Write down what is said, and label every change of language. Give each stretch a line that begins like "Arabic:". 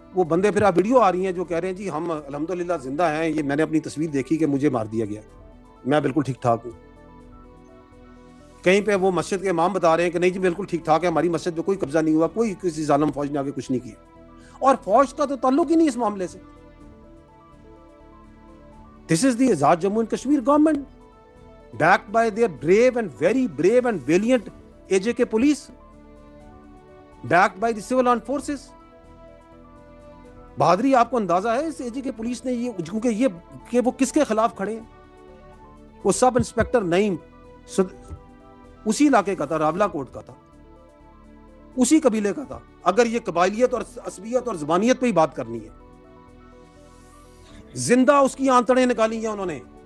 Urdu: وہ بندے پھر آپ ویڈیو آ رہی ہیں جو کہہ رہے ہیں جی ہم الحمدللہ زندہ ہیں, یہ میں نے اپنی تصویر دیکھی کہ مجھے مار دیا گیا, میں بالکل ٹھیک ٹھاک ہوں. کہیں پہ وہ مسجد کے امام بتا رہے ہیں کہ نہیں جی بالکل ٹھیک ٹھاک ہے, ہماری مسجد پہ کوئی قبضہ نہیں ہوا, کوئی کسی ظالم فوج نے آگے کچھ نہیں کیا. اور فوج کا تو تعلق ہی نہیں اس معاملے سے.
English: This is the Azad Jammu and Kashmir government, backed by their brave and very brave and valiant AJK police, backed by the civil armed forces.
Urdu: بہادری آپ کو اندازہ ہے اس AJK پولیس نے, یہ کیونکہ یہ کہ وہ کس کے خلاف کھڑے ہیں. وہ سب انسپیکٹر نعیم اسی علاقے کا تھا, راولہ کوٹ کا تھا, اسی قبیلے کا تھا. اگر یہ قبائلیت اور عصبیت اور زبانیت پہ ہی بات کرنی ہے, زندہ اس کی آنتڑیں نکالی ہیں انہوں نے.